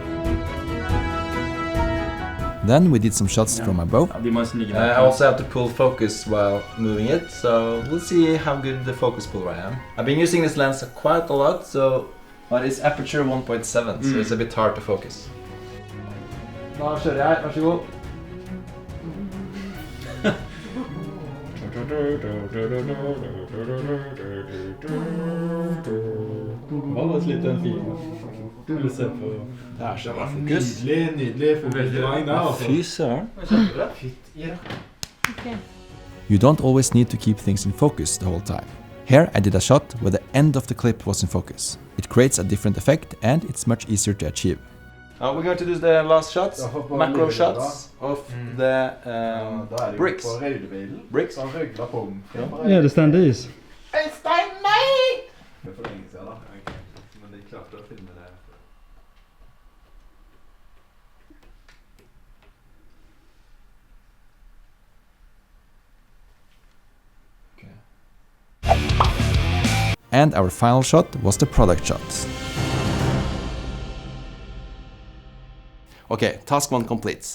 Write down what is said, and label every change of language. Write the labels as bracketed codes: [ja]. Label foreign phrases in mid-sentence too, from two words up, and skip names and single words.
[en] Then we did some shots from above. I also have to pull focus while moving it, so we'll see how good the focus puller I am. I've been using this lens quite a lot, but it's aperture 1.7, so it's a bit hard to focus. [no] Da kjører jeg, vær så god. Hva var litt den filmen? Du vil se på... Det er så bra fokus. Nydelig fokusering der, altså. Fy søren. [en] You don't always need to keep things in focus the whole time. Here I did a shot where the end of the clip was in focus. It creates a different effect and it's much easier to achieve. We're going to do the last shots, macro shots of the bricks. Bricks? [no] Ja, det stand is. Det er for lenge siden da, egentlig. Men de klarte å filme det. [en] And our final shot was the product shot. Okay, task 1 complete.